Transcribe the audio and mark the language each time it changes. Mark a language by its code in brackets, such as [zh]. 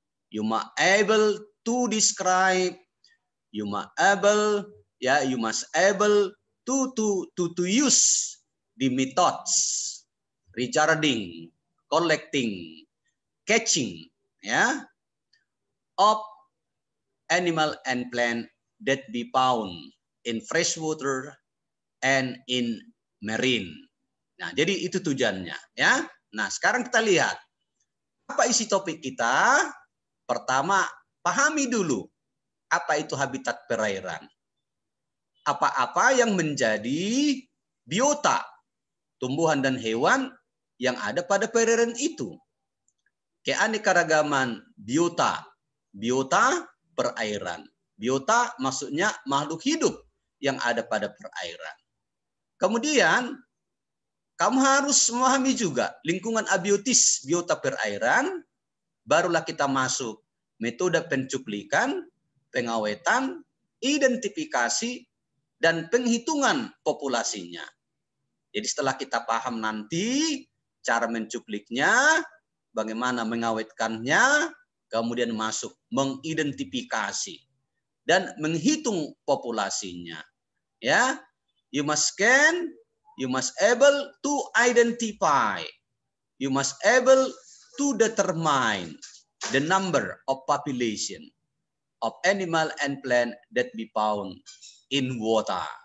[en] You must able to describe, you must able, ya, you must able to use the methods regarding collecting, catching, ya, of animal and plant that be found in freshwater and in marine. [id] Nah, jadi itu tujuannya, ya. Nah, sekarang kita lihat apa isi topik kita. Pertama, pahami dulu apa itu habitat perairan. Apa-apa yang menjadi biota, tumbuhan dan hewan yang ada pada perairan itu. Keanekaragaman biota, biota perairan. Biota maksudnya makhluk hidup yang ada pada perairan. Kemudian kamu harus memahami juga lingkungan abiotis biota perairan, barulah kita masuk metode pencuplikan, pengawetan, identifikasi, dan penghitungan populasinya. Jadi setelah kita paham nanti cara mencupliknya, bagaimana mengawetkannya, kemudian masuk mengidentifikasi dan menghitung populasinya. [en] Ya, you must scan, you must able to identify, you must able to determine the number of population of animal and plant that be found in water.